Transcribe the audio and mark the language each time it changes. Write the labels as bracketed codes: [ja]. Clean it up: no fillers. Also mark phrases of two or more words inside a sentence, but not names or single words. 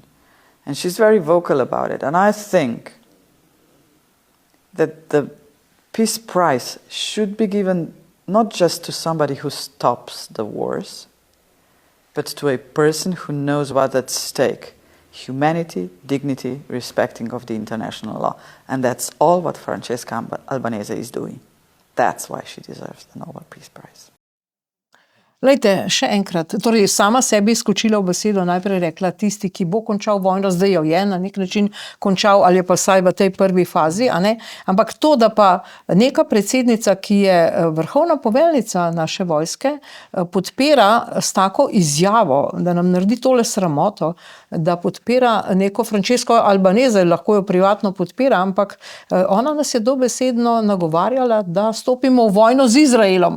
[en] And she's very vocal about it. And I think that the Peace Prize should be given not just to somebody who stops the wars, but to a person who knows what's at stake. Humanity, dignity, respecting of the international law. And that's all what Francesca Albanese is doing. That's why she deserves the Nobel Peace Prize. [sl] Lejte, še enkrat, torej sama sebi skočila v besedo, najprej rekla, tisti, ki bo končal vojno, zdaj jo je na nek način končal, ali je pa vsaj v tej prvi fazi, a ne? Ampak to, da pa neka predsednica, ki je vrhovna poveljnica naše vojske, podpira s tako izjavo, da nam naredi tole sramoto, da podpira neko Francesco Albanese, lahko jo privatno podpira, ampak ona nas je dobesedno nagovarjala, da stopimo v vojno z Izraelom.